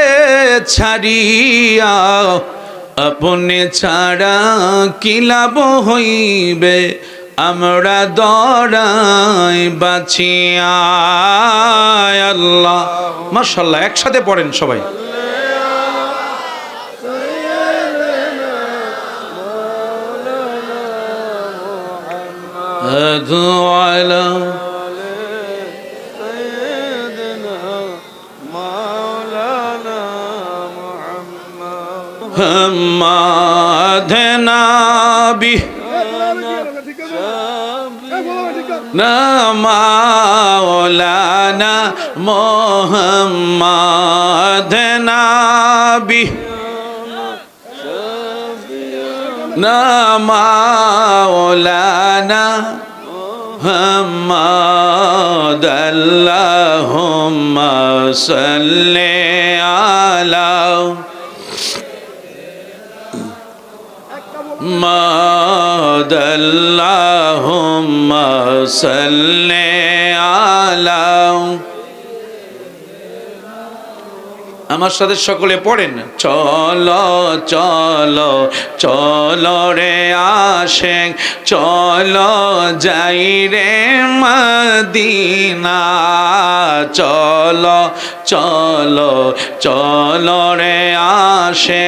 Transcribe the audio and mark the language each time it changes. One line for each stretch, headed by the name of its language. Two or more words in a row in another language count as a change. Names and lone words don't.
Bangla: ছাড়িয়া আপনি ছাড়া কি লাভ হইবে আমরা দরাই বাঁচিয়া
Arabic: الله ما شاء الله
Bangla: একসাথে পড়েন সবাই আলা
Arabic: محمد نبی مولانا محمد نبی مولانا محمد اللهم صل على محمد اللهم صل على
Bangla: আমার সাথে সকলে পড়েন চলো চলো চলো রে আশিক চলো যাই রে মদিনা চলো চলো চলো রে আশিক